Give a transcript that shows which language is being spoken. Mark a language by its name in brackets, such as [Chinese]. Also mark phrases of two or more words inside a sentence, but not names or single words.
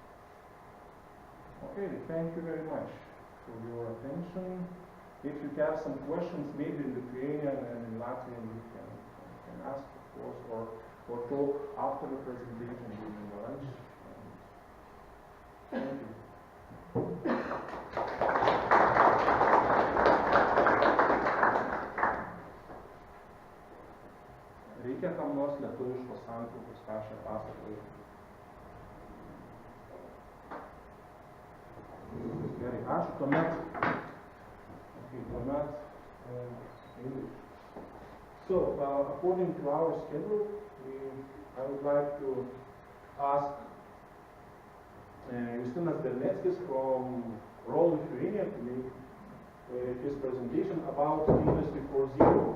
[English] Okay, thank you very much for your attention. If you have some questions, maybe in Lithuanian and in Latvian, you can ask, of course, or talk after the presentation during the lunch. Thank you. [Lithuanian] Reikia kam nors lietuviškos santraukos, ką aš čia pasakoju. Gerai, ačiū, tuomet English. [English] So, according to our schedule, I would like to ask Justinas Berneckis from ROL Lithuania to make his presentation about Industry 4.0.